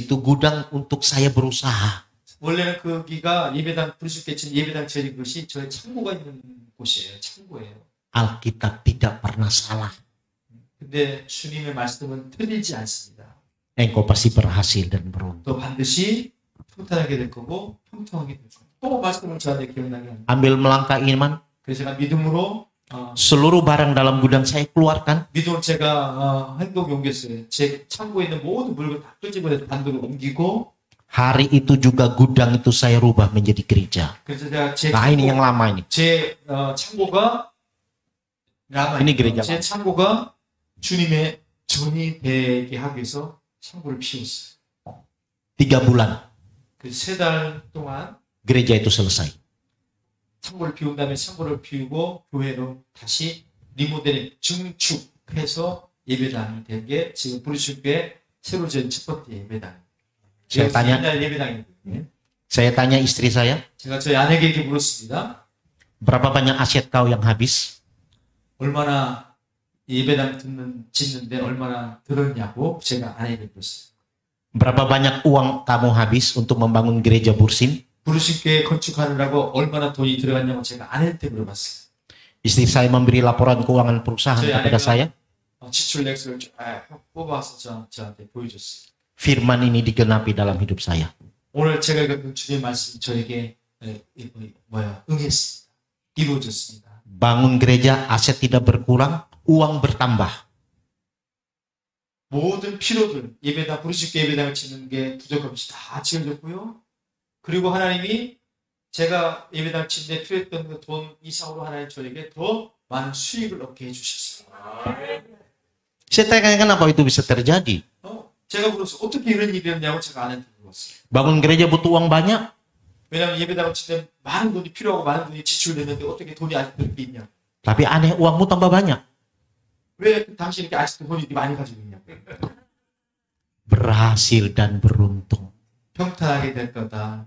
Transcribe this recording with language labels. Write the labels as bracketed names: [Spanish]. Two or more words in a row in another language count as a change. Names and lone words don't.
[Indonesian] Itu gudang untuk saya berusaha. [Korean] 원래는 거기가 예배당 부르심 교회 짓는 예배당 지은 것이 저희 창고가 있는 곳이에요. 창고예요. [Indonesian] Alkitab tidak pernah salah. [Korean] 근데 주님의 말씀은 틀리지 않습니다. [Indonesian] Engkau pasti berhasil dan beruntung. [Korean] 또 반드시 평탄하게 될 거고 평통하게 될 겁니다. 또 말씀을 저한테 기억나게 합니다. [Indonesian] ambil melangkah iman, [Korean] 그래서 제가 믿음으로 [Indonesian] seluruh barang dalam gudang saya keluarkan, [Korean] 믿음으로 제가 행동에 옮겼어요. 제 창고에 있는 모든 물건 다 끄집어내서 반도로 옮기고 [Indonesian] hari itu juga gudang itu saya rubah menjadi gereja. [Korean] 그래서 제가 제 [Indonesian] Nah ini yang lama ini. [Korean] 제 창고가 [Indonesian] Ini gereja [Korean] 제 창고가 주님의 전이 되게 하기 위해서 창고를 피웠어요. [Indonesian] 3 bulan [Korean] 그 3달 동안 [Indonesian] gereja itu selesai. [Korean] 창고를 비운 다음에 창고를 비우고 교회로 다시 리모델링 증축해서 예배당이 된 게 지금 부르실교회 새로 지은 첫 번째 예배당. [Indonesian] Saya tanya, [Korean] 옛날 예배당이거든요. [Indonesian] saya tanya istri saya, [Korean] 제가 저희 아내에게 이렇게 물었습니다. [Indonesian] berapa banyak aset kau yang habis? [Korean] 얼마나 예배당 짓는데 얼마나 들었냐고 제가 아내에게 물었어요. [Indonesian] Berapa banyak uang kamu habis untuk membangun gereja Bursin? [Korean] 부르실교회 건축하느라고 얼마나 돈이 들어갔냐고 제가 아내한테 물어봤어요. [Indonesian] Istri saya memberi laporan keuangan perusahaan Saya kepada anehkan. saya. [Korean] 지출 렉스를 뽑아서 저한테 보여줬어요. [Indonesian] Firman ini digenapi dalam hidup saya. [Korean] 오늘 제가 읽은 주님의 말씀 저에게 응했습니다. 이루어졌습니다. [Indonesian] Bangun gereja, aset tidak berkurang, uang bertambah. [Korean] 모든 필요들, 예배당, 부르실교 예배당을 짓는 게 부족함 없이 다 지어졌고요. 그리고 하나님이 제가 예배당 짓는데 필요했던 그 돈 이상으로 하나님 저에게 더 많은 수익을 얻게 해주셨어요. [Indonesian] Saya tanya kenapa itu bisa terjadi? [Korean] 제가 물었어요. 어떻게 이런 일이 일어났냐고 제가 아내한테 물었어요. [Indonesian] Bangun gereja butuh uang banyak. [Korean] 왜냐하면 예배당을 짓는데 많은 돈이 필요하고 많은 돈이 지출됐는데 어떻게 돈이 아직도 이렇게 있냐. [Indonesian] Tapi aneh uangmu tambah banyak. [Korean] 왜 당신 이렇게 아직도 돈이 이렇게 많이 가지고 있냐. [Indonesian] Berhasil dan beruntung. [Korean] 평탄하게 될 거다.